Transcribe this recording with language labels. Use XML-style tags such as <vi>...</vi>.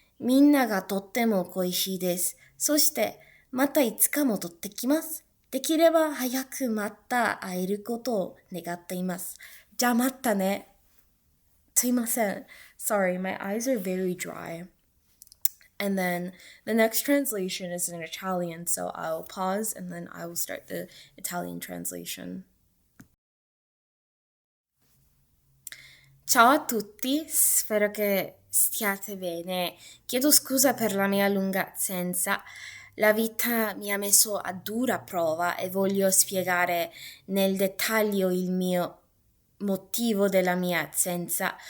<ja>みんながとっても恋しいです。そして、またいつか戻ってきます。できれば早くまた会えることを願っています。じゃあまたね。すいません。</ja> <en>Sorry, my eyes are very dry. And then the next translation is in Italian, so I'll pause and then I will start the Italian translation.</en> <it>Ciao a tutti, spero che stiate bene. Chiedo scusa per la mia lunga assenza. La vita mi ha messo a dura prova e voglio spiegare nel dettaglio il mio motivo della mia assenza.</it>